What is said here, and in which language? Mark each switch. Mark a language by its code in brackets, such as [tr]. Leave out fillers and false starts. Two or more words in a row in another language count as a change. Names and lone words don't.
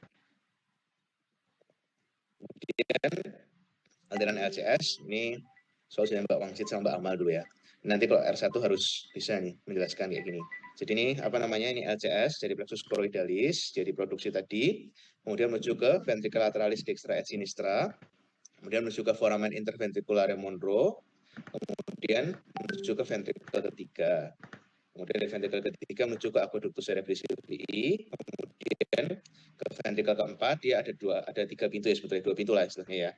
[id] Kemudian aliran LCS ini solusinya Mbak Wangsit sama Mbak Amal dulu ya. Nanti kalau R1 harus bisa nih menjelaskan kayak gini. Jadi ini apa namanya, ini LCS dari [la] plexus choroidalis, [id] jadi produksi tadi, kemudian menuju ke [la] ventricle lateralis dextra et sinistra, [id] kemudian menuju ke [la] foramen interventriculare [id] Monro, kemudian menuju ke ventricle ketiga. Kemudian dari ventricle ketiga menuju ke [la] aqueductus cerebri silvii, [id] kemudian ke ventricle keempat dia ada 3 pintu ya, sebetulnya 2 pintu lah istilahnya ya.